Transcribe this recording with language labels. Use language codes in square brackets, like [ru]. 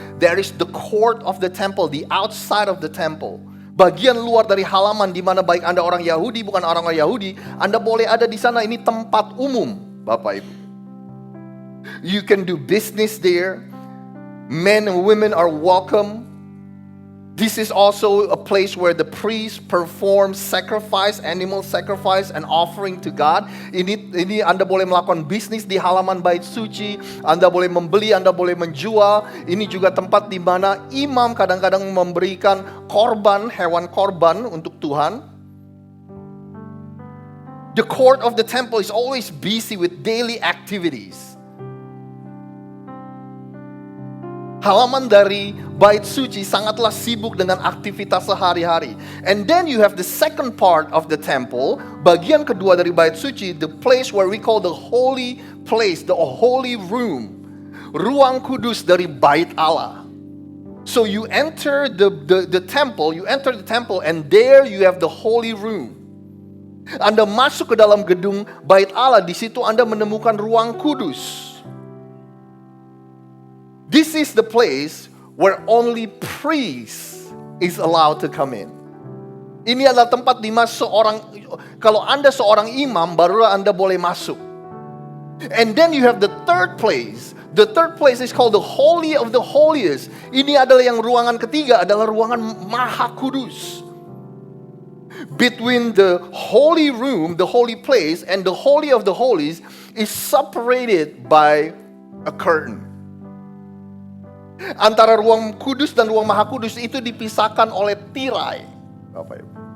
[en] there is the court of the temple, the outside of the temple. [id] Bagian luar dari halaman di mana baik Anda orang Yahudi, bukan orang Yahudi, Anda boleh ada di sana. Ini tempat umum, Bapak Ibu. [en] You can do business there. Men and women are welcome. This is also a place where the priest performs sacrifice, animal sacrifice and offering to God. [id] Ini Anda boleh melakukan bisnis di halaman bait suci. Anda boleh membeli, Anda boleh menjual. Ini juga tempat di mana imam kadang-kadang memberikan korban, hewan korban untuk Tuhan. [en] The court of the temple is always busy with daily activities. [id] Halaman dari bait suci sangatlah sibuk dengan aktivitas sehari-hari. [en] And then you have the second part of the temple, [id] bagian kedua dari bait suci, [en] the place where we call the holy place, the holy room. [id] Ruang kudus dari bait Allah. [en] So you enter the temple, and there you have the holy room. [id] Anda masuk ke dalam gedung bait Allah, di situ Anda menemukan ruang kudus. [en] This is the place where only priest is allowed to come in. [id] Ini adalah tempat di mana kalau Anda seorang imam, barulah Anda boleh masuk. [en] And then you have the third place. The third place is called the Holy of the Holiest. [id] Ini adalah yang ruangan ketiga, adalah ruangan Maha Kudus. [en] Between the holy room, the holy place, and the Holy of the Holies is separated by a curtain. [id] Antara ruang kudus dan ruang Maha Kudus itu dipisahkan oleh tirai, Bapak Ibu.